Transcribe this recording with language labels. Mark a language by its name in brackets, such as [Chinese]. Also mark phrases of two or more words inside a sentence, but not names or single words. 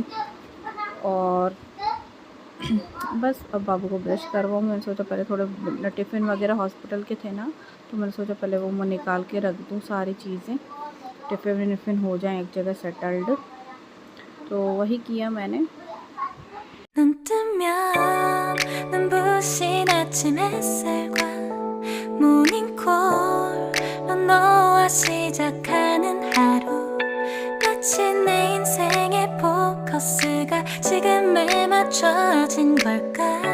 [Hindi] और बस अब बाबू को ब्रश करवाऊँ। मैंने सोचा पहले थोड़े टिफ़िन वगैरह हॉस्पिटल के थे ना, तो मैंने सोचा पहले वो मैं निकाल के रख दूँ सारी चीज़ें, टिफ़िन हो जाए एक जगह सेटल्ड। तो वही किया मैंने। [Korean] 눈 뜨면 눈부신 아침 햇살과 모닝콜로 너와 시작하는 하루, 마치 내 인생의 포커스가 지금에 맞춰진 걸까.